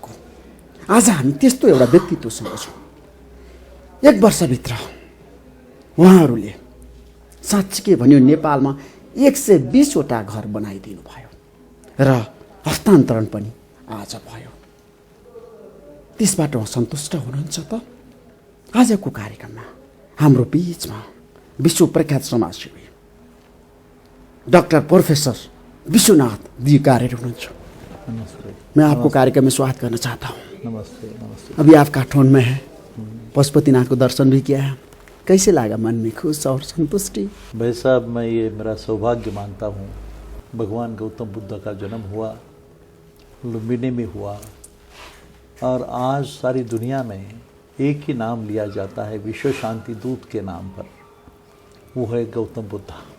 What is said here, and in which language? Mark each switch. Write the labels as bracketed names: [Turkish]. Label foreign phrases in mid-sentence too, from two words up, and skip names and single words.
[Nepali] आज हामी त्यस्तो एउटा व्यक्तित्वसँग छौँ। 1 वर्षभित्र उहाँहरूले साँच्चीकै भन्यो नेपालमा 120वटा घर बनाइदिनु भयो र हस्तान्तरण पनि आज भयो। त्यसबाट उहाँ सन्तुष्ट हुनुहुन्छ त? आजको कार्यक्रममा हाम्रो बीचमा विश्व प्रख्यात समाजसेवी डॉक्टर प्रोफेसर विश्वनाथ दिकारेर हुनुहुन्छ। नमस्ते। [Hindi] मैं आपको कार्यक्रम में स्वागत करना चाहता हूँ। नमस्ते। नमस्ते। अभी आप काठमांडू में हैं, पशुपतिनाथ को दर्शन भी किया है। कैसे लगा? मन में खुश और संतुष्टि? भाई साहब, मैं ये मेरा सौभाग्य मानता हूँ। भगवान गौतम बुद्ध का जन्म हुआ, लुम्बिनी में हुआ, और आज सारी दुनिया में एक ही नाम लिया जाता है विश्व शांति दूत के नाम पर, वो है गौतम बुद्ध।